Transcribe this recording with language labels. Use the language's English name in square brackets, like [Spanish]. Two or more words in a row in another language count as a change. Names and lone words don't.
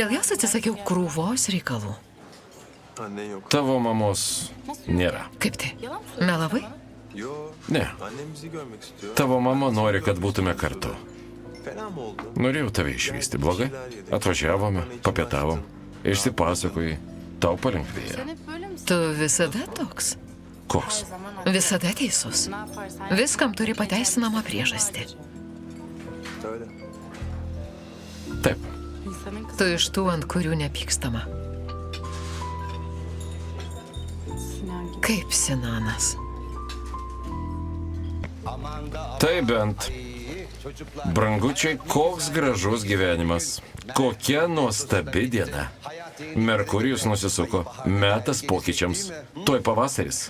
[Lithuanian] Dėl jos atsisakiau krūvos reikalų. [Turkish] Annen yok. [Lithuanian] Tavo mamos nėra. Kaip tai? [Turkish] Yalan mı söylüyorsun [Lithuanian] Melavai? [Turkish] bana? Yo. [Lithuanian] Ne. [Turkish] Annem bizi görmek istiyor. [Lithuanian] Tavo mama nori, kad būtume kartu. [Turkish] Fena mı oldu? [Lithuanian] Norėjau tave išvysti. Blogai? Atvažiavome, papietavom, išsipasakojai. Tau palengvėjo. [Turkish] Sen hep böyle misin? [Lithuanian] Tu visada toks. Koks? [Turkish] Her zaman haklı. [Lithuanian] Visada teisus. [Turkish] Ne yaparsan yap. [Lithuanian] Viskam turi pateisinamą priežastį. [Turkish] Öyle. [Lithuanian] Taip. [Turkish] İnsanın kızı [Lithuanian] Tu iš tų, ant kurių nepykstama. [Turkish] Sinan gibi. [Lithuanian] Kaip Sinanas. Tai bent. Brangučiai, koks gražus gyvenimas. Kokia nuostabi diena. Merkurijus nusisuko. Metas pokyčiams. Tuoj pavasaris.